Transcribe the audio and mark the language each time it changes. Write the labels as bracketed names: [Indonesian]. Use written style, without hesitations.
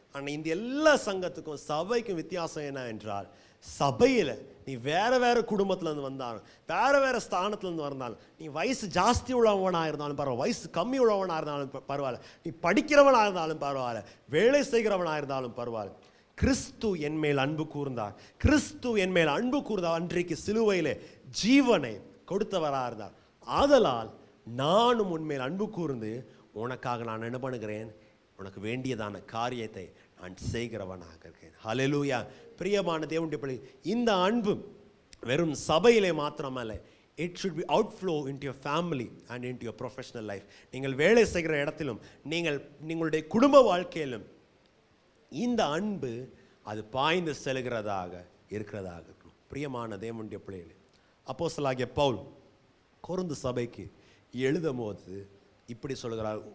[Tamil] ஆனால் இந்த எல்லா சங்கத்துக்கும் சபைக்கும் வித்தியாசம் என்ன என்றால், சபையில் நீ வேற குடும்பத்திலேருந்து வந்தாலும், வேற ஸ்தானத்துலேருந்து வந்தாலும், நீ வயசு ஜாஸ்தி உள்ளவனாக இருந்தாலும் பரவாயில்ல, வயசு கம்மி உள்ளவனாக இருந்தாலும் பரவாயில்ல, நீ படிக்கிறவனாக இருந்தாலும் பரவாயில்ல, வேலை செய்கிறவனாக இருந்தாலும் பரவாயில்ல, கிறிஸ்து என் மேல் அன்பு கூர்ந்தார். கிறிஸ்து என் மேல் அன்பு கூர்ந்தார். அன்றைக்கு சிலுவையிலே ஜீவனை கொடுத்தவராக இருந்தார். ஆதலால் நானும் உன்மேல் அன்பு கூர்ந்து உனக்காக நான் என்ன பண்ணுகிறேன், உனக்கு வேண்டியதான காரியத்தை நான் செய்கிறவனாக இருக்கேன். ஹல்லேலூயா. பிரியமான தேவனுடைய பிள்ளை, இந்த அன்பு வெறும் சபையிலே மாத்திரமல்ல, [English] it should be outflow into your family and into your professional life. [Tamil] நீங்கள் வேலை செய்கிற இடத்திலும், நீங்களுடைய குடும்ப வாழ்க்கையிலும் இந்த அன்பு அது பாய்ந்து செல்கிறதாக இருக்கணும். பிரியமான தேவனுடைய பிள்ளைகளே, அப்போஸ்தலனாகிய பவுல் கொரிந்து சபைக்கு எழுதும் போது இப்படி சொல்கிறார்.